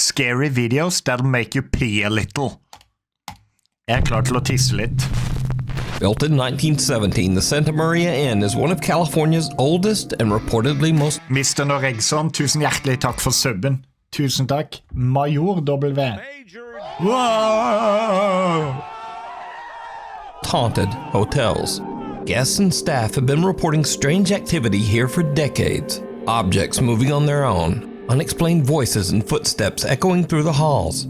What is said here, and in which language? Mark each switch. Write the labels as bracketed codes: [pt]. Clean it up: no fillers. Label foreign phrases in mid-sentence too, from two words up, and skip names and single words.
[en] scary videos that'll make you pee a little. [no] Jeg klar til å tisse litt. [en] Built in 1917, the Santa Maria Inn is one of California's oldest and reportedly most... Mr. [no] Norregson, tusen hjertelig takk for subben. Tusen takk. [en] Major W. Wow! haunted hotels. Guests and staff have been reporting strange activity here for decades. Objects moving on their own, unexplained voices and footsteps echoing through the halls.